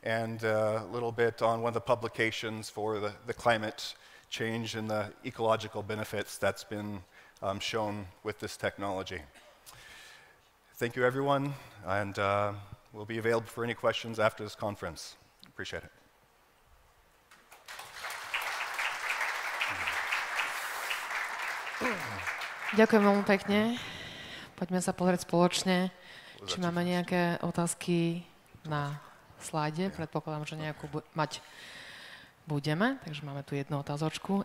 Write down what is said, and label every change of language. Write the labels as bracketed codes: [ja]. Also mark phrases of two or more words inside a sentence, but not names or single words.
[en] and a little bit on one of the publications for the climate change and the ecological benefits that's been shown with this technology. Thank you, everyone, and we'll be available for any questions after this conference. Appreciate it. [sk] Ďakujem veľmi pekne. Poďme sa pozrieť spoločne, či máme nejaké otázky na slajde. Predpokladám, že nejakú mať budeme, takže máme tu jednu otázočku.